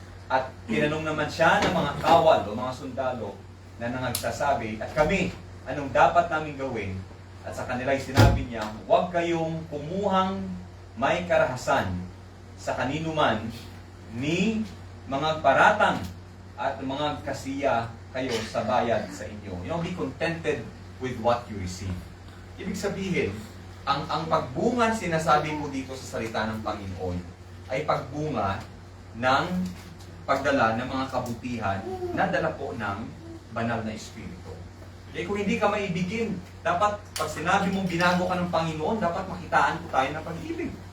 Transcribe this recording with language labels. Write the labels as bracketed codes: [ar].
[tl] At tinanong naman siya ng mga kawal o mga sundalo na nangagsasabi, at kami, anong dapat namin gawin? At sa kanila sinabi niya, huwag kayong kumuhang may karahasan sa kanino man ni mga paratang at mga kasiya kayo sa bayad sa inyo. [en] You know, be contented with what you receive. [tl] Ibig sabihin, ang pagbunga sinasabi mo dito sa salita ng Panginoon ay pagbunga ng pagdala ng mga kabutihan na dala po ng banal na Espiritu. Eh kung hindi ka maibigin, dapat pag sinabi mong binago ka ng Panginoon, dapat makitaan po tayo ng pag-ibig.